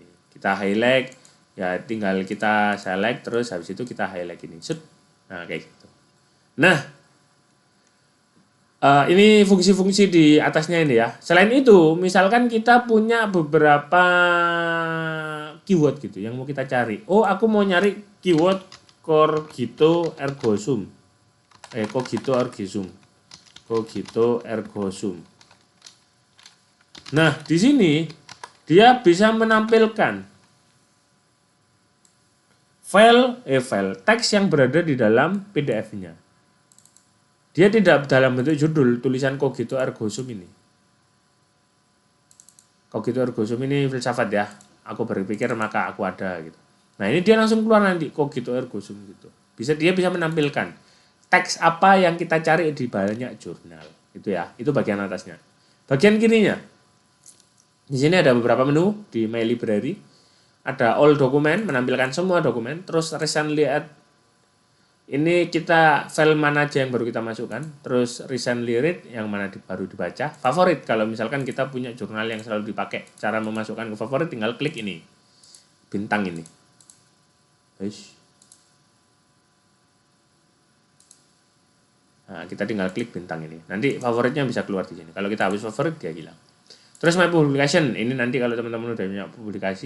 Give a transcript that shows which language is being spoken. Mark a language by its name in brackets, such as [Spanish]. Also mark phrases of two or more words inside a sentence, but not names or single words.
[Indonesian] Kita highlight, ya tinggal kita select, terus habis itu kita highlight ini. Nah, kayak gitu. Nah, ini fungsi-fungsi di atasnya ini ya. Selain itu, misalkan kita punya beberapa keyword gitu yang mau kita cari. Oh, aku mau nyari keyword [Latin] cogito ergo sum. Cogito ergo sum. Cogito ergo sum. [Indonesian] Nah, di sini dia bisa menampilkan file teks yang berada di dalam PDF-nya. Dia tidak dalam bentuk judul tulisan [Latin] cogito ergo sum [Indonesian] ini. [Latin] Cogito ergo sum [Indonesian] ini filsafat ya. Aku berpikir maka aku ada gitu. Nah, ini dia langsung keluar nanti [Latin] cogito ergo sum [Indonesian] gitu. Dia bisa menampilkan teks apa yang kita cari di banyak jurnal. Itu ya. Itu bagian atasnya. Bagian kirinya. Di sini ada beberapa menu di My Library. Ada all dokumen, menampilkan semua dokumen. Terus [English] recently add, [Indonesian] ini kita file mana aja yang baru kita masukkan. Terus [English] recently read [Indonesian] yang mana baru dibaca. Favorit, kalau misalkan kita punya jurnal yang selalu dipakai. Cara memasukkan ke favorit tinggal klik ini. Bintang ini. Nah, kita tinggal klik bintang ini. Nanti favoritnya bisa keluar di sini. Kalau kita habis favorit dia hilang. Terus [English] my publication, [Indonesian] ini nanti kalau teman-teman udah punya publikasi.